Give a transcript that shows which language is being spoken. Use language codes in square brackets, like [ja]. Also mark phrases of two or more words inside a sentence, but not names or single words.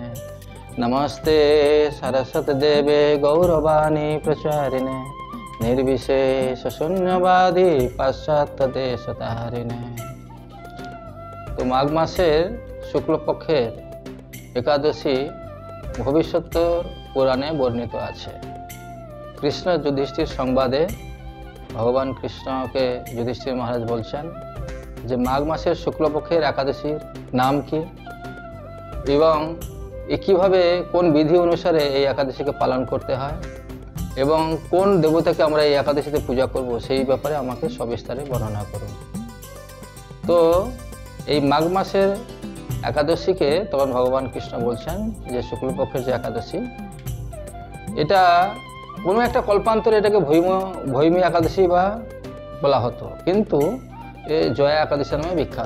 [sa] नमस्ते सरस्वतीदेवे गौरवाणी प्रचारिणे निर्विशेष शून्यवादी पाश्चात्य देशतारिणे। [bn] তো মাঘ মাসের শুক্লপক্ষের একাদশী ভবিষ্যত পুরাণে বর্ণিত আছে। কৃষ্ণ যুধিষ্ঠির সংবাদে ভগবান কৃষ্ণ কে যুধিষ্ঠির মহারাজ बोलছেন যে মাঘ মাসের শুক্লপক্ষের একাদশীর নাম কি এবং কিভাবে কোন বিধি অনুসারে এই একাদশীকে পালন করতে হয় এবং কোন দেবতাকে আমরা এই একাদশীতে পূজা করব সেই ব্যাপারে আমাকে সবিস্তারে বর্ণনা করুন। তো এই মাঘ মাসের একাদশীকে তখন ভগবান কৃষ্ণ বলছেন যে শুক্লপক্ষের যে একাদশী, এটা কোনো একটা কল্পান্তরে এটাকে ভৈমী একাদশী বা বলা হতো, কিন্তু জয়া একাদশী নামে বিখ্যাত।